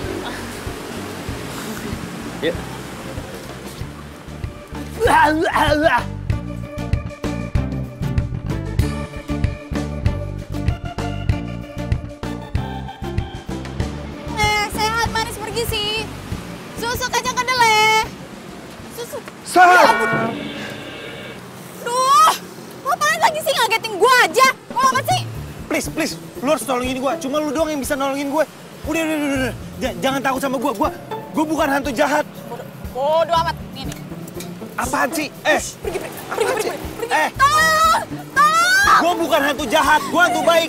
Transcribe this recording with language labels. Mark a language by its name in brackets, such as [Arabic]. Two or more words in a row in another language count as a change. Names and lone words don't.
[Indonesian] Yuk. Sehat manis pergi sih. Susu kacang kedelai. Susu. Sal! Duh, ngapain lagi sih ngagetin gua aja? Mau apa sih? Please, lu harus nolongin gue. Cuma lu doang yang bisa nolongin gue. Udah. Jangan takut sama gue. Gue bukan hantu jahat. Bodoh amat. Nih. Apaan sih? Pergi. Tolong. Gue bukan hantu jahat. Gue hantu baik.